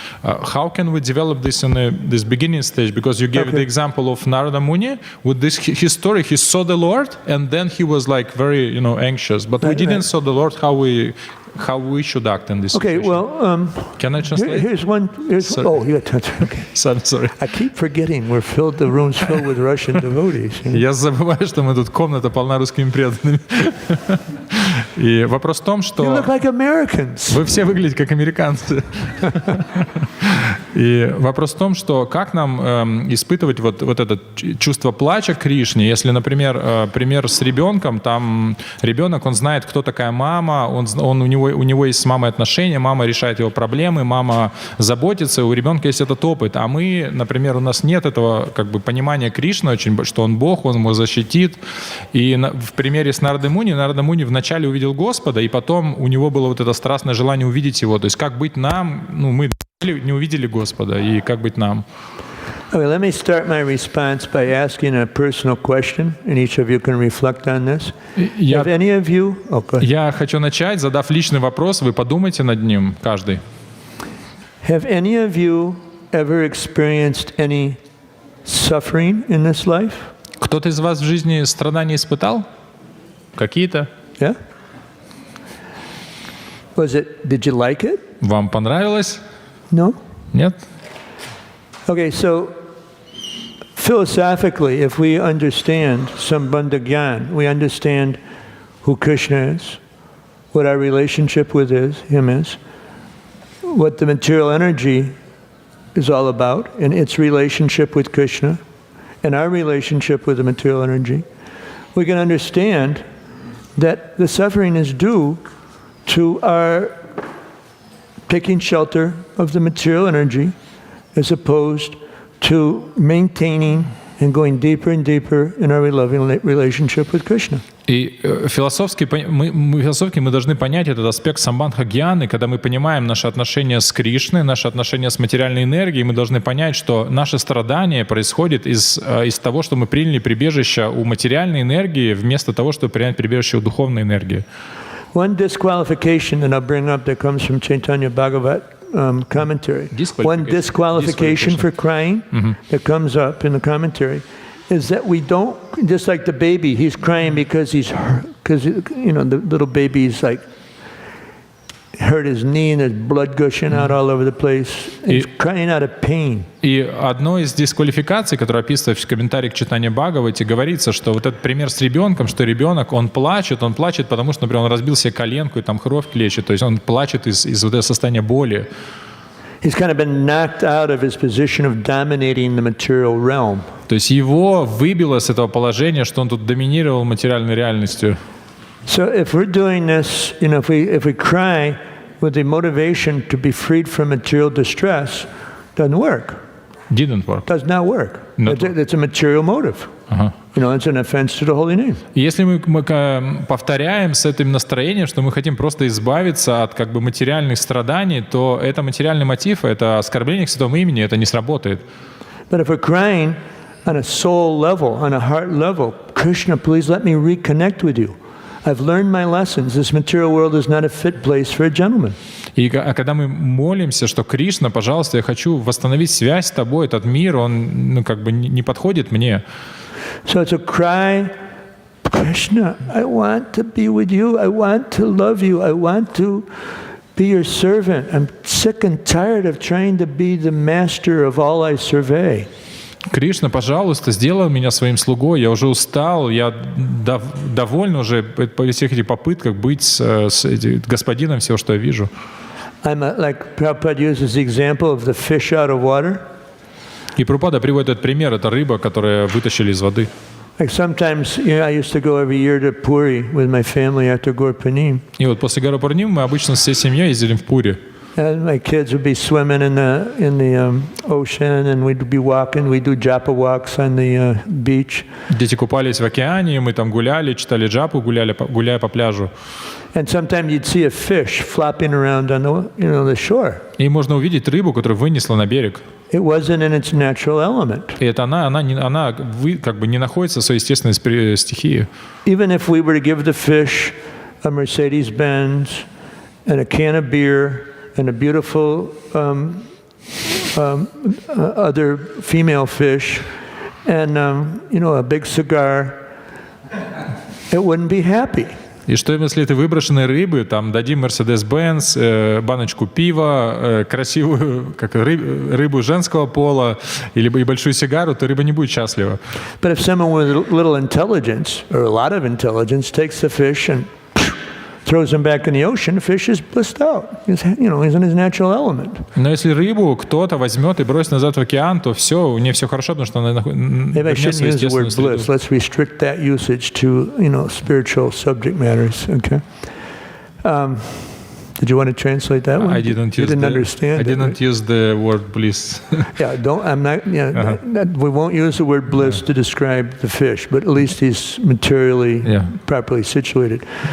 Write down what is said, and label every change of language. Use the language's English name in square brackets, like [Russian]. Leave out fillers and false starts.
[English] How can we develop this in this beginning stage? Because you gave the example of Narada Muni with this his story. He saw the Lord and then he was like very anxious. But we didn't saw the Lord how we should act in this situation. Okay, well, can I translate? Here's one. Oh, yeah, okay. Sorry. I keep forgetting the room's filled with Russian devotees. [Russian] Я забываю, что мы тут комната полна русскими преданными. И вопрос в том, что [English] You look like Americans. [Russian] Вы все выглядите как американцы. И вопрос в том, что как нам испытывать вот это чувство плача к Кришне, если, например, пример с ребенком, там ребенок, он знает, кто такая мама, у него есть с мамой отношения, мама решает его проблемы, мама заботится, у ребенка есть этот опыт, а мы, например, у нас нет этого как бы понимания Кришны, очень, что он Бог, он его защитит. И в примере с Нарада Муни вначале увидел Господа, и потом у него было вот это страстное желание увидеть его. То есть как быть нам, мы не увидели Господа, и как быть нам? [English] Okay, let me start my response by asking a personal question, and each of you can reflect on this. Have any of you... [Russian] Я хочу начать, задав личный вопрос, вы подумайте над ним, каждый. [English] Have any of you ever experienced any suffering in this life? [Russian] Кто-то из вас в жизни страдания испытал? Какие-то? [English] Yeah? Did you like it? [Russian] Вам понравилось? [English] No? [Russian] Нет? [English] Okay, so philosophically, if we understand Sambandha Gyan, we understand who Krishna is, what our relationship with him is, what the material energy is all about, and its relationship with Krishna, and our relationship with the material energy, we can understand that the suffering is due to our taking shelter of the material energy as opposed to maintaining and going deeper and deeper in our loving relationship with Krishna. [Russian] И философски мы должны понять этот аспект самбандха-гьяны, когда мы понимаем наши отношения с Кришной, наши отношения с материальной энергией, мы должны понять, что наше страдание происходит из того, что мы приняли прибежище у материальной энергии, вместо того, чтобы принять прибежище у духовной энергии. [English] One disqualification that I'll bring up that comes from Chaitanya Bhagavat commentary. One disqualification for crying that comes up in the commentary is that we don't, just like the baby, he's crying because the little baby's like hurt his knee and there's blood gushing out all over the place. He's crying out of pain. [Russian] И одной из дисквалификаций, которая описывается в комментарии к Чайтанье Бхагавате, говорится, что вот этот пример с ребенком, что ребенок, он плачет, потому что, например, он разбил себе коленку и там кровь лечит, то есть он плачет из вот этого состояния боли. [English] He's kind of been knocked out of his position of dominating the material realm. [Russian] То есть его выбило с этого положения, что он тут доминировал материальной реальностью. [English] So if we're doing this, if we cry with the motivation to be freed from material distress, doesn't work. Didn't work. Does not work. It's a material motive. It's an offense to the holy name. [Russian] Если мы повторяем с этим настроением, что мы хотим просто избавиться от как бы материальных страданий, то это материальный мотив, это оскорбление к святому имени, это не сработает. [English] But if we're crying on a soul level, on a heart level, Krishna, please let me reconnect with you. I've learned my lessons. This material world is not a fit place for a gentleman. [Russian] И когда мы молимся, что Кришна, пожалуйста, я хочу восстановить связь с тобой, этот мир, он как бы не подходит мне. [English] So it's a cry, Krishna, I want to be with you. I want to love you. I want to be your servant. I'm sick and tired of trying to be the master of all I survey. [Russian] Кришна, пожалуйста, сделай меня своим слугой. Я уже устал, я доволен уже по всех этих попытках быть с господином всего, что я вижу. [English] Like Prabhupada uses the example of the fish out of water. [Russian] И Прабхупада приводит этот пример, это рыба, которую вытащили из воды. [English] Like sometimes, I used to go every year to Puri with my family after Gaur Punim. [Russian] И вот после Gaur Punim мы обычно всей семьей ездили в Пури. [English] And my kids would be swimming in the ocean, and we'd be walking. We do japa walks on the beach. [Russian] Дети купались в океане, мы там гуляли, читали джапу, гуляя по пляжу. [English] And sometimes you'd see a fish flopping around on the shore. [Russian] И можно увидеть рыбу, которую вынесла на берег. [English] It wasn't in its natural element. [Russian] И это она как бы не находится в своей естественной стихии. [English] Even if we were to give the fish a Mercedes-Benz and a can of beer and a beautiful other female fish and a big cigar, it wouldn't be happy. [Russian] И что если ты выброшенной рыбы, там дадим Mercedes-Benz, баночку пива, красивую рыбу женского пола или большую сигару, то рыба не будет счастлива. [English] But if someone with a little intelligence or a lot of intelligence takes the fish and throws him back in the ocean, the fish is blissed out. He's in his natural element. [Russian] Но если рыбу кто-то возьмет и бросит назад в океан, то все, у нее все хорошо, потому что она [English] Maybe I shouldn't use the word bliss. Let's restrict that usage to, spiritual subject matters. Okay. Did you want to translate that one? I didn't you use didn't understand. I didn't use the word bliss. Yeah, I'm not. Yeah, we won't use the word bliss to describe the fish, but at least he's materially properly situated.